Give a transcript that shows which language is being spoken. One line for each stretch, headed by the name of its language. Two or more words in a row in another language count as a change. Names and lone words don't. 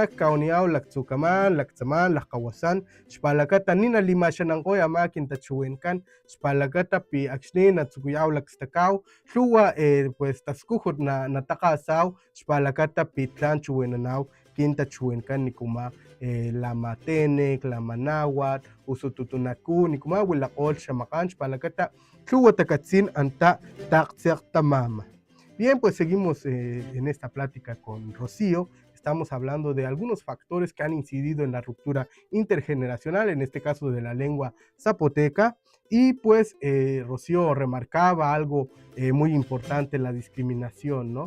Papantla Totonac: kauniaw laktsukaman laktsaman laqawasan chpalakata nina limashananqoy ama kintachuenkan chpalakata pi akxni natsukuyaw lakstakaw lhuwa pues taskujut nataqasaw chpalakata pi tlan chuenanaw kintachuenkan nikuma lamatenek lamanahuatl usututunaku nikuma wilaqol xamaqan chpalakata lhuwa takatzin anta taqtziaq tamama.
Spanish: Bien, pues seguimos en esta plática con Rocío. Estamos hablando de algunos factores que han incidido en la ruptura intergeneracional, en este caso de la lengua zapoteca, y pues Rocío remarcaba algo muy importante, la discriminación, ¿no?